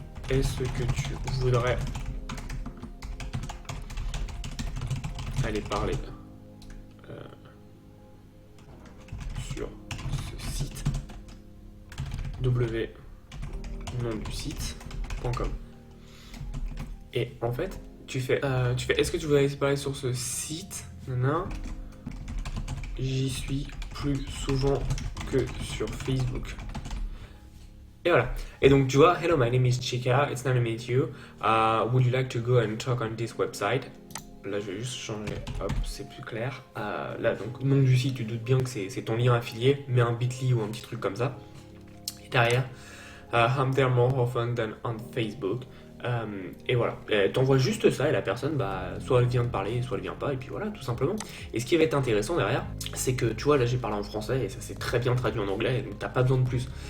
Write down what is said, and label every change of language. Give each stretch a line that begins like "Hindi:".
French: Est-ce que tu voudrais aller parler sur ce site nom du site.com. Et en fait, tu fais est-ce que tu voudrais parler sur ce site? Non. J'y suis plus souvent que sur Facebook. Et voilà. Et donc tu vois,
English: hello, my name is Chika, it's nice to meet you. Would you like to go and talk on this website?
French: Là, je vais juste changer, hop, c'est plus clair. Là, donc, nom du site, tu doutes bien que c'est ton lien affilié, mets un bit.ly ou un petit truc comme ça. Et derrière,
English: I'm there more often than on Facebook.
French: Et voilà, t'envoies juste ça et la personne, soit elle vient de parler, soit elle vient pas, et puis voilà, tout simplement. Et ce qui va être intéressant derrière, c'est que tu vois, là j'ai parlé en français et ça s'est très bien traduit en anglais, donc t'as pas besoin de plus.